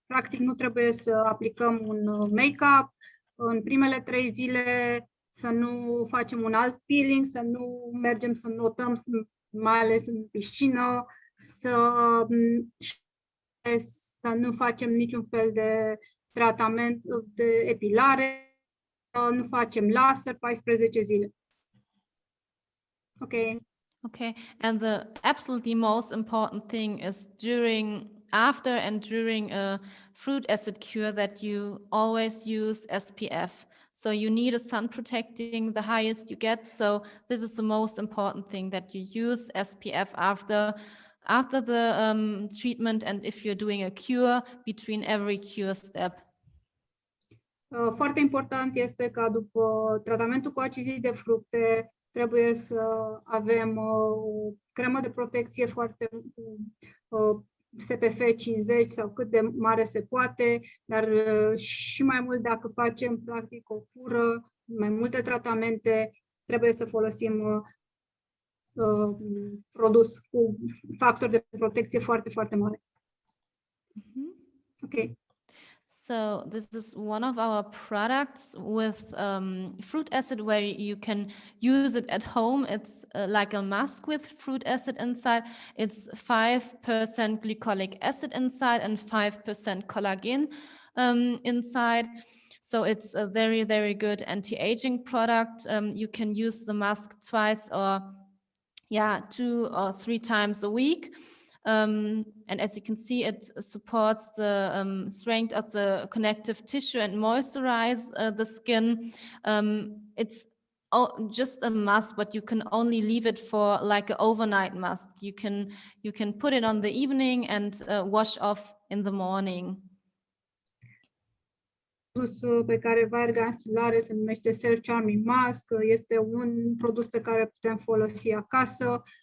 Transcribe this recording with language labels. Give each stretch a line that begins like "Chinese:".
Romanian: Practic, nu trebuie să aplicăm un make-up. În primele 3 zile să nu facem un alt peeling, să nu mergem să notăm, mai ales în piscină, să nu facem niciun fel de tratament de epilare, nu facem laser 14 zile.
English: Okay. Okay, and the absolutely most important thing is after and during a fruit acid cure that you always use SPF. So you need a sun protecting the highest you get. So this is the most important thing, that you use SPF after the treatment, and if you're doing a cure, between every cure step.
Romanian: Foarte important este ca după tratamentul cu acizi de fructe trebuie să avem o cremă de protecție foarte SPF 50 sau cât de mare se poate, dar și mai mult dacă facem practic o cură, mai multe tratamente, trebuie să folosim produs cu factor de protecție foarte, foarte mare.
English: Okay. So this is one of our products with fruit acid, where you can use it at home. It's like a mask with fruit acid inside. It's 5% glycolic acid inside and 5% collagen inside. So it's a very, very good anti-aging product. You can use the mask twice or 2 or 3 times a week. And as you can see, it supports the strength of the connective tissue and moisturize the skin. It's just a mask, but you can only leave it for like an overnight mask. You can put it on the evening and wash off in the morning.
Romanian: Produs pe care Weyergans îl are se numește Self Charming Mask. Este un produs pe care putem folosi acasă.